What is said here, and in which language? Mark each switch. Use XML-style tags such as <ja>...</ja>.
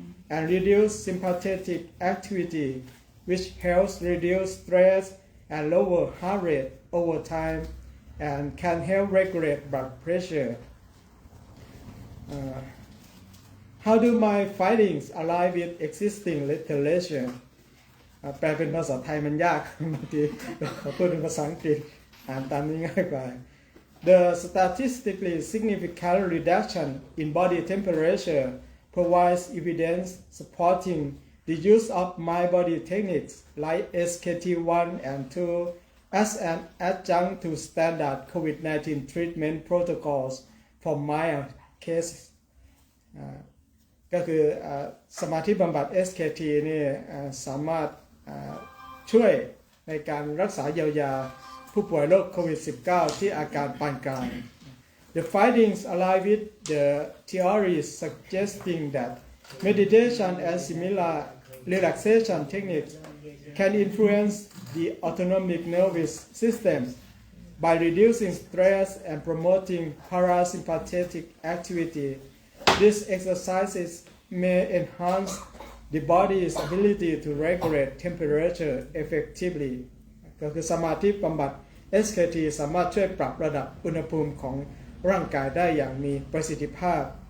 <en>and reduce sympathetic activity, which helps reduce stress and lower heart rate over time and can help regulate blood pressure. How do my findings align with existing literature?</en> <th>แปลเป็นภาษาไทยมันยาก บางทีขอพูดเป็นภาษาอังกฤษอ่านตามนี้ง่ายกว่า</th> <en>The statistically significant reduction in body temperature provides evidence supporting the use of mind body techniques like SKT1 and 2 as an adjunct to standard COVID-19 treatment protocols for mild cases.</en> <th>ก็คือสมาธิบำบัด SKT นี่สามารถช่วยในการรักษาเยียวยาผู้ป่วยโรคโควิด -19 ที่อาการปานกลาง</th> <en>The findings align with the theories suggesting that meditation and similar relaxation techniques can influence the autonomic nervous system by reducing stress and promoting parasympathetic activity. These exercises may enhance the body's ability to regulate temperature effectively.</en> <th>ก็คือสมาธิบำบัด SKT สามารถช่วยปรับระดับอุณหภูมิของร่างกายได้อย่างมีประสิทธิภาพ</th>